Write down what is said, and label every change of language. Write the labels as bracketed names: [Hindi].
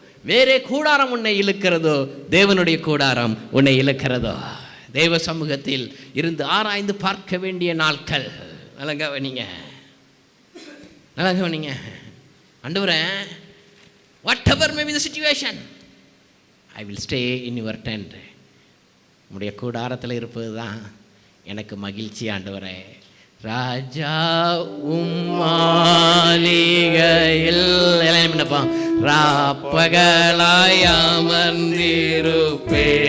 [Tamil] வேறே கூடாரம் உன்னை இழுக்கிறதோ, தேவனுடைய கூடாரம் உன்னை இழுக்கிறதோ? தேவ சமூகத்தில் இருந்து ஆராய்ந்து பார்க்க வேண்டிய நாட்கள். நல்லா கவனிங்க, நல்லா கவனிங்க. ஆண்டவரே, [English] whatever may be the situation, I will stay in your tent. [Tamil] உம்முடைய கூடாரத்தில் இருப்பது தான் எனக்கு மகிழ்ச்சி ஆண்டவரே. ராஜா மாளிகையில் என்னப்பா ராப்பகலாய் அமர்ந்திருப்பே.